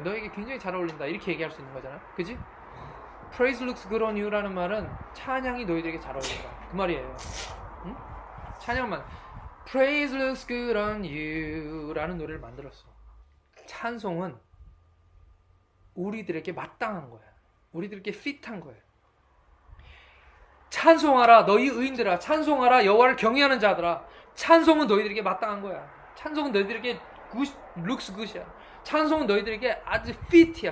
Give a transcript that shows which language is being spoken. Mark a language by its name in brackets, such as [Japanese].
[Korean] 너에게 굉장히 잘 어울린다. 이렇게 얘기할 수 있는 거잖아. 그지? [English] Praise looks good on you [Korean] 라는 말은 찬양이 너희들에게 잘 어울린다. 그 말이에요. 응? 찬양만 [English] Praise looks good on you [Korean] 라는 노래를 만들었어. 찬송은 우리들에게 마땅한 거야. 우리들에게 핏한 거야. 찬송하라 너희 의인들아. 찬송하라 여호와를 경외하는 자들아. 찬송은 너희들에게 마땅한 거야. 찬송은 너희들에게 looks good이야. 찬송은 너희들에게 아주 fit이야.